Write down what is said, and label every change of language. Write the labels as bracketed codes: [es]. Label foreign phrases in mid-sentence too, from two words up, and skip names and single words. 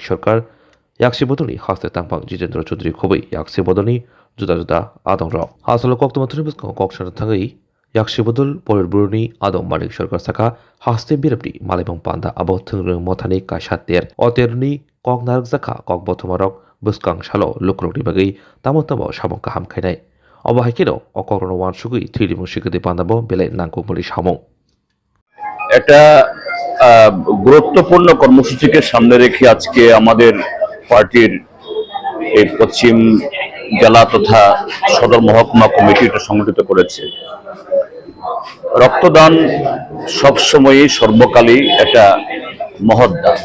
[trp] sarkar yakshi bodolni haste tangpang jitendra chaudhuri khobui yakshi bodolni juda adong ro hasalo koktoma thuri beskango kokshana thangai yakshi bodol polit buruni adong manik sarkar saka haste birabni malaimong panda abo thungrung mothani kaishater oterni kok narak jaka kok bothomarok buskang shalo lukrokni bagai tamo samong kaham khainai obo haikino okorono wan sugui thiri mushikati pandabo belai nangkukmuli samong [bn] একটা গুরুত্বপূর্ণ কর্মসূচিকে সামনে রেখে আজকে আমাদের পার্টির এই পশ্চিম জেলা তথা সদর মহকুমা কমিটি এটা সংগঠিত করেছে। রক্তদান সবসময়ই সর্বকালই একটা মহৎ দান।